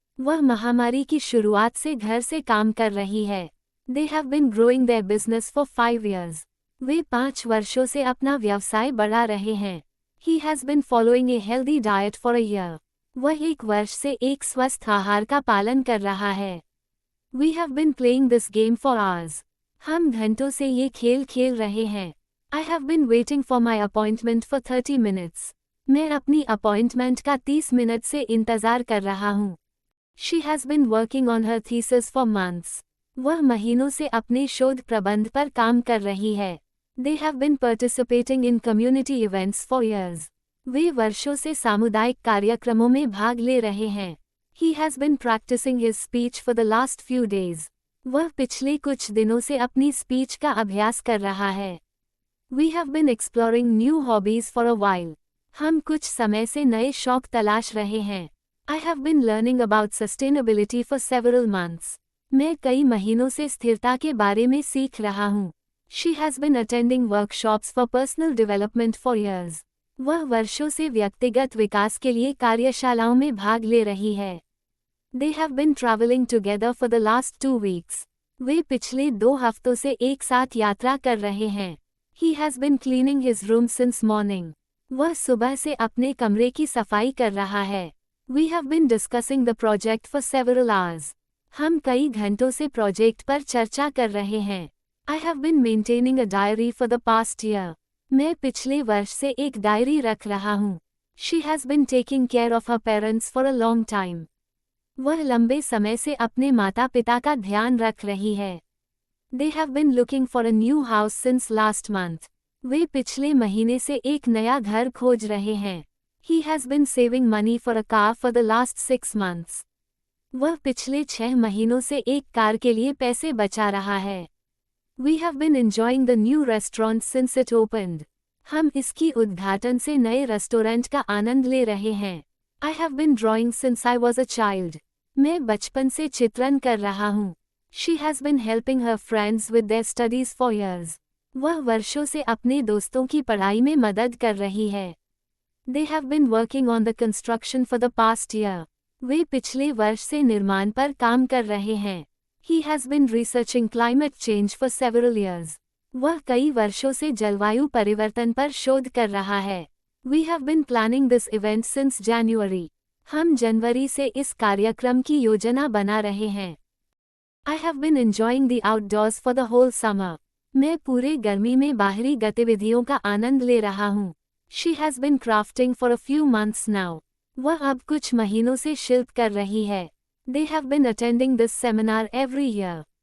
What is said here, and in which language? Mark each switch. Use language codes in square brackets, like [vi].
[hi] वह महामारी की शुरुआत से घर से काम कर रही है. [en] They have been growing their business for 5 years. [hi] वे 5 वर्षों से अपना व्यवसाय बढ़ा रहे हैं. [en] He has been following a healthy diet for a year. [hi] वह 1 वर्ष से एक स्वस्थ आहार का पालन कर रहा है. [en] We have been playing this game for hours. [hi] हम घंटों से ये खेल खेल रहे हैं. [en] I have been waiting for my appointment for 30 minutes. [hi] मैं अपनी अपॉइंटमेंट का 30 मिनट से इंतज़ार कर रहा हूँ. [en] She has been working on her thesis for months. [hi] वह महीनों से अपने शोध प्रबंध पर काम कर रही है. [en] They have been participating in community events for years. [hi] वे वर्षों से सामुदायिक कार्यक्रमों में भाग ले रहे हैं. [en] He has been practicing his speech for the last few days. [hi] वह पिछले कुछ दिनों से अपनी स्पीच का अभ्यास कर रहा है. [en] We have been exploring new hobbies for a while. [hi] हम कुछ समय से नए शौक तलाश रहे हैं। [en] I have been learning about sustainability for several months. [hi] मैं कई महीनों से स्थिरता के बारे में सीख रहा हूँ। [en] She has been attending workshops for personal development for years. [hi] वह वर्षों से व्यक्तिगत विकास के लिए कार्यशालाओं में भाग ले रही है। [en] They have been traveling together for the last 2 weeks. [hi] वे पिछले 2 हफ्तों से एक साथ यात्रा कर रहे हैं। [en] He has been cleaning his room since morning. [hi] वह सुबह से अपने कमरे की सफाई कर रहा है। [en] We have been discussing the project for several hours. [hi] हम कई घंटों से प्रोजेक्ट पर चर्चा कर रहे हैं। [en] I have been maintaining a diary for the past year. [hi] मैं पिछले वर्ष से एक डायरी रख रहा हूँ। [en] She has been taking care of her parents for a long time. [hi] वह लंबे समय से अपने माता-पिता का ध्यान रख रही है। [en] They have been looking for a new house since last month. [hi] वे पिछले महीने से एक नया घर खोज रहे हैं। [en] He has been saving money for a car for the last 6 months. [hi] वह पिछले 6 महीनों से एक कार के लिए पैसे बचा रहा है। [en] We have been enjoying the new restaurant since it opened. [hi] हम इसकी उद्घाटन से नए रेस्टोरेंट का आनंद ले रहे हैं। [en] I have been drawing since I was a child. [hi] मैं बचपन से चित्रण कर रहा हूँ। [en] She has been helping her friends with their studies for years. [hi] वह वर्षों से अपने दोस्तों की पढ़ाई में मदद कर रही है। [en] They have been working on the construction for the past year. [hi] वे पिछले वर्ष से निर्माण पर काम कर रहे हैं। [en] He has been researching climate change for several years. [hi] वह कई वर्षों से जलवायु परिवर्तन पर शोध कर रहा है। [en] We have been planning this event since January. [hi] हम जनवरी से इस कार्यक्रम की योजना बना रहे हैं। [en] I have been enjoying the outdoors for the whole summer. [hi] मैं पूरे गर्मी में बाहरी गतिविधियों का आनंद ले रहा हूँ। [en] She has been crafting for a few months now. [hi] वह अब कुछ महीनों से शिल्प कर रही है। [en] They have been attending this seminar every year.